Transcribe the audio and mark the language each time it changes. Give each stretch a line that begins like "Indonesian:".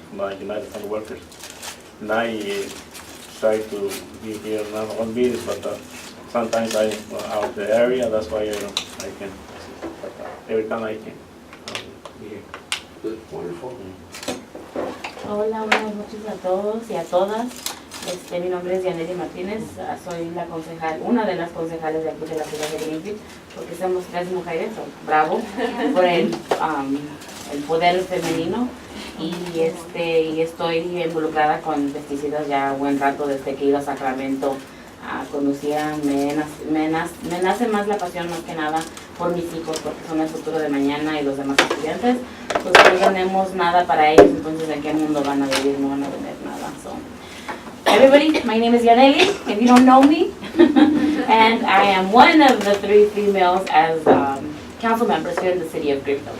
English: I'm a United Farm Worker, and I try to be here not on meetings, but sometimes I'm out of the area. That's why I can. But every time I can be here. Good. Wonderful.
Spanish: Hola, buenas noches a todos y a todas. Mi nombre es Yaneli Martínez, soy una de las concejales de aquí de la ciudad de Greenfield, porque somos 3 mujeres, bravo, por el poder femenino, y estoy involucrada con pesticidas ya buen rato desde que iba a Sacramento. Conducía, me nace más la pasión más que nada por mis hijos, porque son el futuro de mañana, y los demás estudiantes, pues no tenemos nada para ellos, entonces ¿en qué mundo van a vivir? No van a tener nada.
English: So, everybody, my name is Yaneli, if you don't know me, and I am one of the 3 females as council members here in the city of Greenfield.